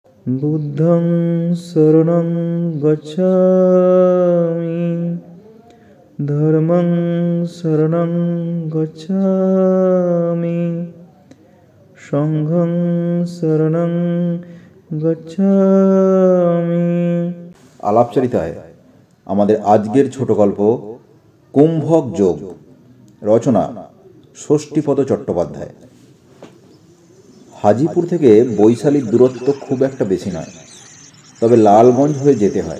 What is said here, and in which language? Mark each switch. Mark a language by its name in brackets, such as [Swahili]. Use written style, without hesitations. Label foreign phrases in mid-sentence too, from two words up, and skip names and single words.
[Pali] বুদ্ধং শরণং গচ্ছামি, ধর্মং শরণং গচ্ছামি, সংঘং শরণং গচ্ছামি। [Bangla] আলাপচারিতায় আমাদের আজকের ছোট গল্প কুম্ভক যোগ, রচনা ষষ্ঠীপদ চট্টোপাধ্যায়। হাজিপুর থেকে বৈশালীর দূরত্ব খুব একটা বেশি নয়, তবে লালগঞ্জ হয়ে যেতে হয়।